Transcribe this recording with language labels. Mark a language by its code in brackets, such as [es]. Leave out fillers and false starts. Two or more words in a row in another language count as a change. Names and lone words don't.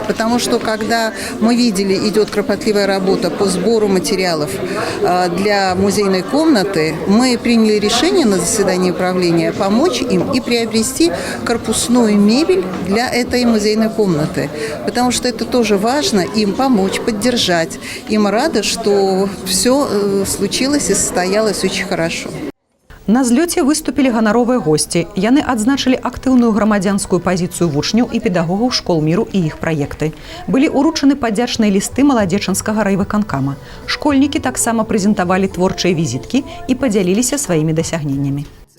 [ru] Потому что когда мы видели, идет кропотливая работа по сбору материалов для музейной комнаты, мы приняли решение на заседании управления помочь им и приобрести корпусную мебель для этой музейной комнаты. Потому что это тоже важно, им помочь, поддержать. И мы рады, что все случилось и состоялось очень хорошо. [be] На злёце выступілі ганаровыя госці. Яны адзначылі актыўную грамадзянскую пазіцыю вучняў і педагогаў школ міру і іх праекты. Былі ўручаны падзячныя лісты Маладзечанскага райвыканкама. Школьнікі таксама прэзентавалі творчыя візіткі і падзяліліся сваімі дасягненнямі.